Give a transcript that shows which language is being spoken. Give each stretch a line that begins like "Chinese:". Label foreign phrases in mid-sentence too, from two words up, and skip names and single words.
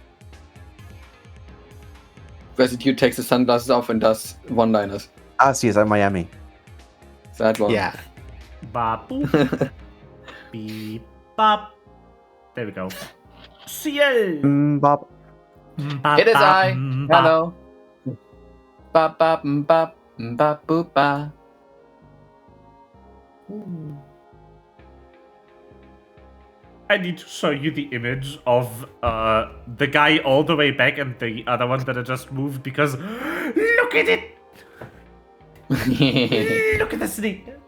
English: Residue takes his sunglasses off and does one-liners. CSI Miami. That one. Yeah. Bop, boop. Beep, bop. There we go. CL. Bob. It is I. Hello. Ba ba ba ba boop ba. I need to show you the image of the guy all the way back and the other one that I just moved because look at it! Look at the snake!